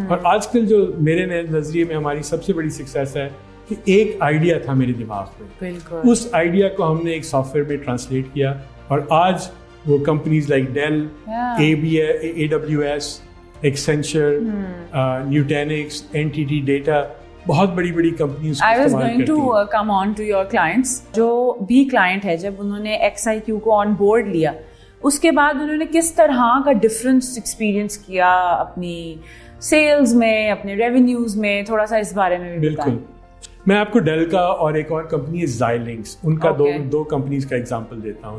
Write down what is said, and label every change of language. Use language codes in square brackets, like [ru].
[ur] اور آج کل جو میرے نظریے میں ہماری سب سے بڑی سکسیس ہے کہ ایک آئیڈیا تھا میرے دماغ میں, اس آئیڈیا کو ہم نے ایک سافٹ ویئر میں ٹرانسلیٹ کیا, اور آج وہ companies like deal, AWS, ایکسینچر, نیوٹینکس, NTT data, بہت بڑی بڑی companies. [en] I was going to come on to your clients. [ur] جو بھی کلائنٹ ہے, جب انہوں نے XIQ کو آن بورڈ لیا, اس کے بعد انہوں نے کس طرح کا ڈفرینس ایکسپیرئنس کیا اپنی سیلز میں, اپنے ریونیوز میں, تھوڑا سا اس بارے میں بھی بتائیں. بالکل. میں آپ کو ڈیل کا اور ایک اور کمپنی ہے Xilinx, ان کا دو کمپنیز کا ایگزامپل دیتا ہوں.